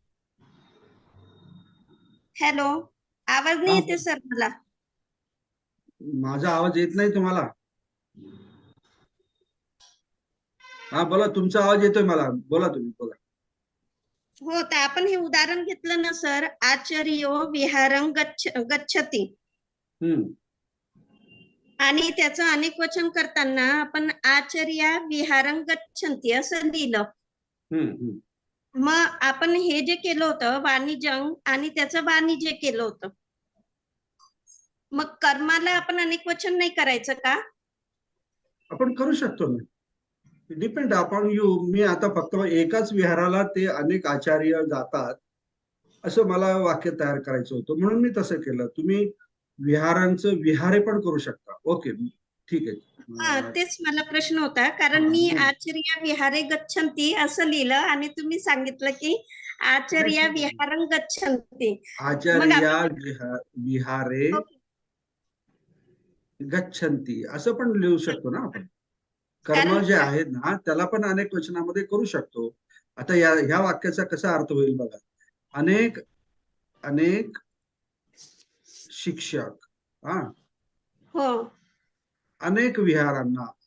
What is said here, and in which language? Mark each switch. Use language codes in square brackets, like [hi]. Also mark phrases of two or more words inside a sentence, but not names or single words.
[mr] हॅलो, आवाज नाही हा, येते सर मला. माझा आवाज येत नाही तुम्हाला? हा बोला, तुमचा आवाज येतोय मला, बोला तुम्ही बोला. हो, तर आपण हे उदाहरण घेतलं ना सर, [sa] आचर्यो विहारं गच्छति. हम्म. [mr] आणि त्याचं अनेक वचन करताना आपण [sa] आचर्या विहारं गच्छन्ति [mr] असं लिहिलं. हम्म. मग आपण हे जे केलं होतं वाणिजं आणि त्याचं वाणिज्य केलं होतं. मग कर्माला आपण अनेक वचन नाही करायचं का? आपण करू शकतो ना. [en] depend upon you. [mr] मी आता फक्त एकाच विहाराला ते अनेक आचार्य जातात असं मला वाक्य तयार करायचं होतं, म्हणून मी तसं केलं. तुम्ही विहारांचं विहारे पण करू शकता. ओके ठीक हा, आहे. तेच मला प्रश्न होता, कारण मी [sa] आचर्या विहारे गच्छन्ति [mr] असं लिहिलं आणि तुम्ही सांगितलं की [sa] आचर्या विहारं गच्छन्ति. आचार्या विहारे [mr] ओके. गच्छन्ति असं पण लिहू शकतो ना आपण. कर्म कारण जे आहेत ना त्याला पण अनेक वचनामध्ये करू शकतो. आता ह्या वाक्याचा कसा अर्थ होईल बघा. अनेक अनेक शिक्षक हो अनेक विहारांना